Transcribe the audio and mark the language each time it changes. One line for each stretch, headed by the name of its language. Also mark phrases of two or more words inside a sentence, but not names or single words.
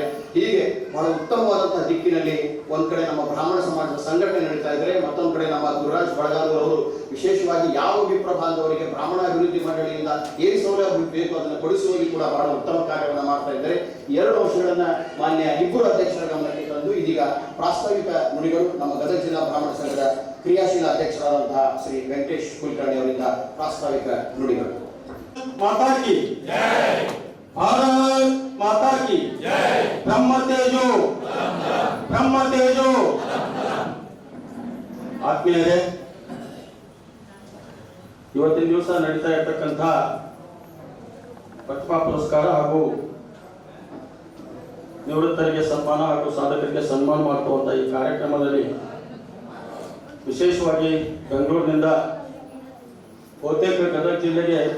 Kannada: ಹೀಗೆ ಬಹಳ ಉತ್ತಮವಾದಂತಹ ದಿಕ್ಕಿನಲ್ಲಿ ಒಂದ್ ಕಡೆ ನಮ್ಮ ಬ್ರಾಹ್ಮಣ ಸಮಾಜದ ಸಂಘಟನೆ ನಡೀತಾ ಇದ್ದಾರೆ, ಮತ್ತೊಂದು ಕಡೆ ನಮ್ಮ ಗುರುರಾಜ್ ಬಳಗಾಮೂರ್ ಅವರು ವಿಶೇಷವಾಗಿ ಯಾವ ವಿಪ್ರ ಬಾಂಧವರಿಗೆ ಬ್ರಾಹ್ಮಣ ಅಭಿವೃದ್ಧಿ ಮಂಡಳಿಯಿಂದ ಏನು ಸೌಲಭ್ಯ ಬೇಕು ಅದನ್ನು ಕೊಡಿಸುವಲ್ಲಿ ಕೂಡ ಬಹಳ ಉತ್ತಮ ಕಾರ್ಯವನ್ನು ಮಾಡ್ತಾ ಇದ್ದಾರೆ. 2 ಅಂಶಗಳನ್ನ ಮಾನ್ಯ ಇಬ್ಬರು ಅಧ್ಯಕ್ಷರ ಗಮನಕ್ಕೆ ತಂದು ಇದೀಗ ಪ್ರಾಸ್ತಾವಿಕ ನುಡಿಗಳು ನಮ್ಮ ಗದಗ ಜಿಲ್ಲಾ ಬ್ರಾಹ್ಮಣ ಸಂಘದ ಕ್ರಿಯಾಶೀಲ ಅಧ್ಯಕ್ಷರಾದಂತಹ ಶ್ರೀ ವೆಂಕಟೇಶ್ ಕುಲಕರ್ಣಿ ಅವರಿಂದ ಪ್ರಾಸ್ತಾವಿಕ ನುಡಿಗಳು.
Hindi: माता की जय, भारत माता की जय, ब्रह्म तेजो ब्रह्म तेजो।
Kannada: ಆತ್ಮೀಯರೇ, ಇವತ್ತಿನ ದಿವಸ ನಡೀತಾ ಇರತಕ್ಕಂಥ ಪ್ರತಿಭಾ ಪುರಸ್ಕಾರ ಹಾಗೂ ನಿವೃತ್ತರಿಗೆ ಸನ್ಮಾನ ಹಾಗೂ ಸಾಧಕರಿಗೆ ಸನ್ಮಾನ ಮಾಡುವಂಥ ಈ ಕಾರ್ಯಕ್ರಮದಲ್ಲಿ ವಿಶೇಷವಾಗಿ ಬೆಂಗಳೂರಿನಿಂದ ಬಹುತೇಕ ಗದಗ ಜಿಲ್ಲೆಗೆ